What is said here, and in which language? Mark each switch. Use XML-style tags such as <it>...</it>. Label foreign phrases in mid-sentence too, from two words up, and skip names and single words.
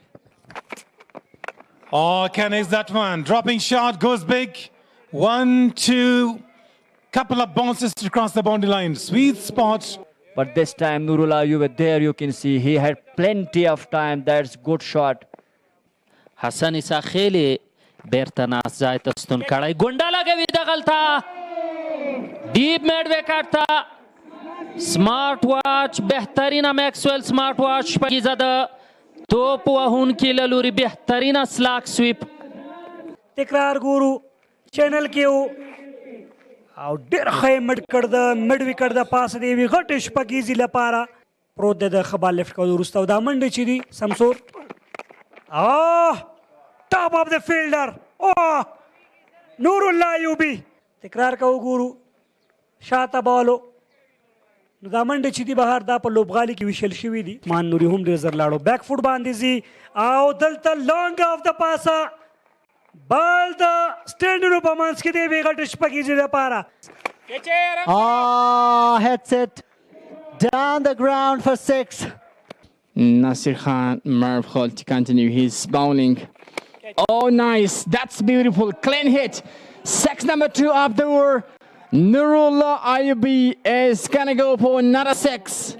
<en>Oh, connects that one. Dropping shot, goes big. 1, 2. Couple of bounces to cross the boundary line. Sweet spot. But this time, Nurullah, you were there, you can see. He had plenty of time. That's good shot.</en> <ps>حسن ساخیلی بیرته ناس ځای ته ستون کړی ګونډه لګوي دغلته</ps> <en>deep mid wicket</en> <ps>ته</ps> <en>smart watch</en> <ps>بهترینه میکسویل</ps> <en>smart watch</en> <ps>شپږیزه ده توپ وهونکي له لوري بهترینه</ps> <en>slog sweep</en> <ps>تکرار ګورو چینل کې و او ډېر ښه یې مډ کړ د</ps> <en>mid wicket</en> <ps>د پاسه د یوې غټې شپږیزې لپاره پروت دی د ښه بال لفټ کولو وروسته او دا منډې چې دي سمسور</ps> <en>top of the fielder. Oh, Nurullah Ayubi.</en> <ps>تکرار کا وګورو شاته بالو نو دا منډه چې دی بهر دا په لوبغالي کې ویشل شوي دي مان نوري هم ډېر زر لاړو</ps> <en>back foot</en> <ps>باندې ځي او دلته</ps> <en>long off</en> <ps>د پاسه بال د سټینډونو په منځ کې دی یوې غټې شپږیزې لپاره</ps> <en>hits it down the ground for 6. Nasir Khan, Merv Holt to continue his bowling. Oh, nice. That's beautiful. Clean hit. Six number 2 up the over. Nurullah Ayubi is going to go for another 6.</en>